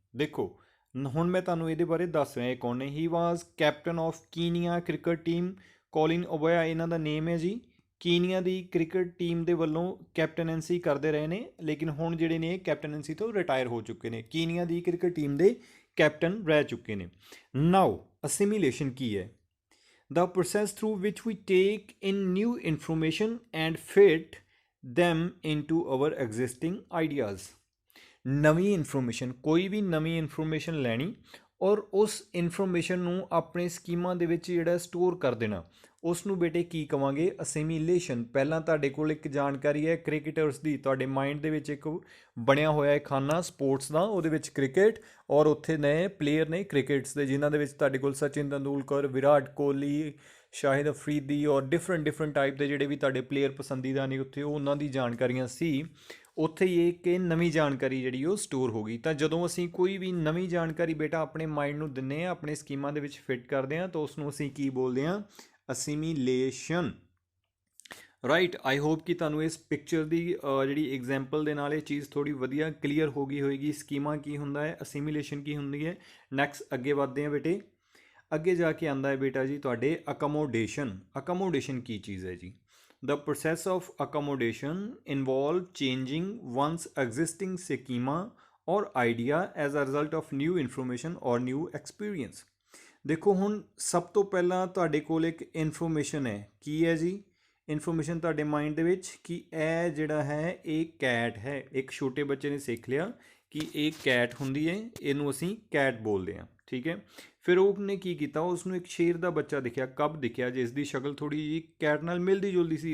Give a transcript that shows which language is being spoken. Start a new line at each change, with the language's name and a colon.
Punjabi: ਦੇਖੋ ਹੁਣ ਮੈਂ ਤੁਹਾਨੂੰ ਇਹਦੇ ਬਾਰੇ ਦੱਸ ਰਿਹਾ। ਇਹ ਕੌਣ ਨੇ?
English: He was captain of Kenya cricket team.
Punjabi: Colin ਓਬੋਇਆ ਇਹਨਾਂ ਦਾ ਨੇਮ ਹੈ ਜੀ। ਕੀਨੀਆ ਦੀ ਕ੍ਰਿਕਟ ਟੀਮ ਦੇ ਵੱਲੋਂ ਕੈਪਟਨੈਂਸੀ ਕਰਦੇ ਰਹੇ ਨੇ, ਲੇਕਿਨ ਹੁਣ ਜਿਹੜੇ ਨੇ ਕੈਪਟਨੈਂਸੀ ਤੋਂ ਰਿਟਾਇਰ ਹੋ ਚੁੱਕੇ ਨੇ। ਕੀਨੀਆ ਦੀ ਕ੍ਰਿਕਟ ਟੀਮ ਦੇ ਕੈਪਟਨ ਰਹਿ ਚੁੱਕੇ ਨੇ। ਨਾਓ ਅਸਿਮੀਲੇਸ਼ਨ ਕੀ ਹੈ?
English: The process through which we take in new information and fit them into our existing ideas।
Punjabi: ਨਵੀਂ ਇਨਫੋਰਮੇਸ਼ਨ, ਕੋਈ ਵੀ ਨਵੀਂ ਇਨਫੋਰਮੇਸ਼ਨ ਲੈਣੀ ਔਰ ਉਸ ਇਨਫੋਰਮੇਸ਼ਨ ਨੂੰ ਆਪਣੇ ਸਕੀਮਾਂ ਦੇ ਵਿੱਚ ਜਿਹੜਾ ਸਟੋਰ ਕਰ ਦੇਣਾ, ਉਸ ਨੂੰ ਬੇਟੇ ਕੀ ਕਵਾਂਗੇ? ਅਸਿਮੀਲੇਸ਼ਨ। ਪਹਿਲਾਂ ਤੁਹਾਡੇ ਕੋਲ ਇੱਕ ਜਾਣਕਾਰੀ ਹੈ ਕ੍ਰਿਕਟਰਸ ਦੀ, ਤੁਹਾਡੇ ਮਾਈਂਡ ਦੇ ਵਿੱਚ ਇੱਕ ਬਣਿਆ ਹੋਇਆ ਹੈ ਖਾਨਾ ਸਪੋਰਟਸ ਦਾ, ਉਹਦੇ ਵਿੱਚ ਕ੍ਰਿਕਟ ਔਰ ਉੱਥੇ ਨਏ ਪਲੇਅਰ ਨੇ ਕ੍ਰਿਕਟਸ ਦੇ, ਜਿਨ੍ਹਾਂ ਦੇ ਵਿੱਚ ਤੁਹਾਡੇ ਕੋਲ ਸਚਿਨ ਤੰਦੂਲਕਰ, ਵਿਰਾਟ ਕੋਹਲੀ, ਸ਼ਾਹਿਦ ਅਫਰੀਦੀ ਔਰ ਡਿਫਰੈਂਟ ਟਾਈਪ ਦੇ ਜਿਹੜੇ ਵੀ ਤੁਹਾਡੇ ਪਲੇਅਰ ਪਸੰਦੀਦਾ ਨੇ ਉੱਥੇ, ਉਹ ਉਹਨਾਂ ਦੀ ਜਾਣਕਾਰੀਆਂ ਸੀ। ਉੱਥੇ ਹੀ ਇਹ ਕਿ ਨਵੀਂ ਜਾਣਕਾਰੀ ਜਿਹੜੀ ਉਹ ਸਟੋਰ ਹੋ ਗਈ। ਤਾਂ ਜਦੋਂ ਅਸੀਂ ਕੋਈ ਵੀ ਨਵੀਂ ਜਾਣਕਾਰੀ ਬੇਟਾ ਆਪਣੇ ਮਾਈਂਡ ਨੂੰ ਦਿੰਦੇ ਹਾਂ, ਆਪਣੇ ਸਕੀਮਾਂ ਦੇ ਵਿੱਚ ਫਿੱਟ ਕਰਦੇ ਹਾਂ, ਤਾਂ ਉਸ ਨੂੰ ਅਸੀਂ ਕੀ ਬੋਲਦੇ ਹਾਂ? Assimilation, right.
English: I hope
Punjabi: ਕਿ ਤੁਹਾਨੂੰ ਇਸ ਪਿਕਚਰ ਦੀ ਜਿਹੜੀ ਐਗਜ਼ਾਮਪਲ ਦੇ ਨਾਲ ਇਹ ਚੀਜ਼ ਥੋੜੀ ਵਧੀਆ ਕਲੀਅਰ ਹੋ ਗਈ ਹੋਏਗੀ। ਸਕੀਮਾ ਕੀ ਹੁੰਦਾ ਹੈ, ਅਸਿਮੀਲੇਸ਼ਨ ਕੀ ਹੁੰਦੀ ਹੈ। ਨੈਕਸਟ ਅੱਗੇ ਵੱਧਦੇ ਹਾਂ ਬੇਟੇ। ਅੱਗੇ ਜਾ ਕੇ ਆਉਂਦਾ ਹੈ ਬੇਟਾ ਜੀ ਤੁਹਾਡੇ ਅਕਮੋਡੇਸ਼ਨ। ਅਕਮੋਡੇਸ਼ਨ ਕੀ ਚੀਜ਼ ਹੈ ਜੀ?
English: The process of accommodation involve changing one's existing schema or idea as a result of new information or new experience।
Punjabi: ਦੇਖੋ ਹੁਣ ਸਭ ਤੋਂ ਪਹਿਲਾਂ ਤੁਹਾਡੇ ਕੋਲ ਇੱਕ ਇਨਫੋਰਮੇਸ਼ਨ ਹੈ। ਕੀ ਹੈ ਜੀ ਇਨਫੋਰਮੇਸ਼ਨ ਤੁਹਾਡੇ ਮਾਈਂਡ ਦੇ ਵਿੱਚ? ਕਿ ਇਹ ਜਿਹੜਾ ਹੈ ਇਹ ਕੈਟ ਹੈ। ਇੱਕ ਛੋਟੇ ਬੱਚੇ ਨੇ ਸਿੱਖ ਲਿਆ ਕਿ ਇਹ ਕੈਟ ਹੁੰਦੀ ਹੈ, ਇਹਨੂੰ ਅਸੀਂ ਕੈਟ ਬੋਲਦੇ ਹਾਂ, ਠੀਕ ਹੈ। ਫਿਰ ਉਹਨੇ ਕੀ ਕੀਤਾ, ਉਸ ਨੂੰ ਇੱਕ ਸ਼ੇਰ ਦਾ ਬੱਚਾ ਦਿਖਿਆ, ਕਬ ਦਿਖਿਆ, ਜਿਸ ਦੀ ਸ਼ਕਲ ਥੋੜੀ ਜਿਹੀ ਕੈਟ ਨਾਲ ਮਿਲਦੀ ਜੁਲਦੀ ਸੀ।